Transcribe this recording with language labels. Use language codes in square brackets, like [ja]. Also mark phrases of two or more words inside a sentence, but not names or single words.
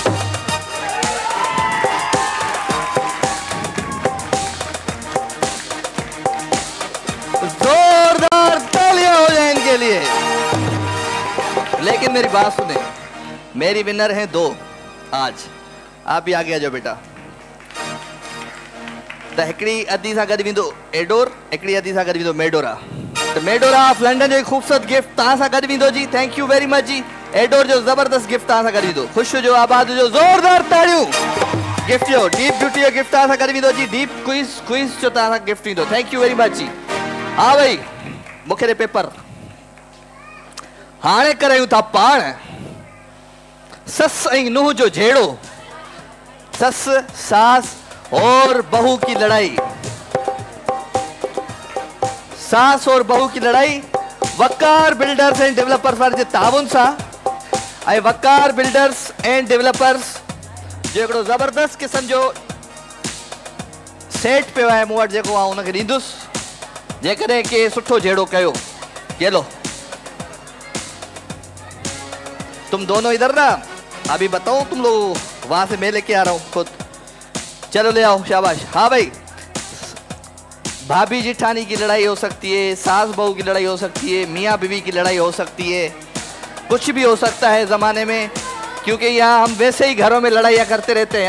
[ur] زوردار تالیاں ہو جائے ان کے لیے. لیکن میری بات سنے، میری ونر ہیں 2 آج. آپ بھی آگے آ جاؤ بیٹا. [sd] त हिकिड़ी अदी सां गॾु वेंदो एडोर, हिकिड़ी अदी सां गॾु वेंदो मेडोरा। तो मेडोरा ऑफ लंडन जो एक खूबसूरत गिफ्ट तव्हां सां गॾु वेंदो जी। [en] Thank you very much ji. [sd] एडोर जो ज़बरदस्त गिफ्ट तव्हां सां गॾु वेंदो। ख़ुशि जो आबाद जो ज़ोरदार ताड़ियूं। गिफ्ट जो डीप ब्यूटी जो गिफ्ट तव्हां सां गॾु वेंदो जी। डीप क्विज़ जो तव्हां सां गिफ्ट वेंदो। [en] thank you very much [sd] जी। हाँ भाई मूंखे ॾे पेपर। हाणे करायूं था पाण सस ऐं नुंहुं जो झेड़ो। [ur] سس ساس اور بہو کی لڑائی. ساس اور بہو کی لڑائی وقار بلڈرز اینڈ ڈیولپرز [sd] वारे जे ताउन सां। ऐं वकार बिल्डर्स एंड डेवलपर्स जो हिकिड़ो ज़बरदस्त क़िस्म जो सेट पियो आहे मूं वटि, जेको आउं उनखे ॾींदुसि जेकॾहिं के सुठो झेड़ो कयो। [ur] یہ لو تم دونوں ادھر نا، ابھی بتاؤ تم لوگ وہاں سے میں لے کے آ رہا ہوں خود. چلو لے آؤ، شاباش. ہاں بھائی، بھابھی جٹھانی کی لڑائی ہو سکتی ہے، ساس بہو کی لڑائی ہو سکتی ہے، میاں بیوی کی لڑائی ہو سکتی ہے، کچھ بھی ہو سکتا ہے زمانے میں، کیونکہ یہاں ہم ویسے ہی گھروں میں لڑائیاں کرتے رہتے ہیں.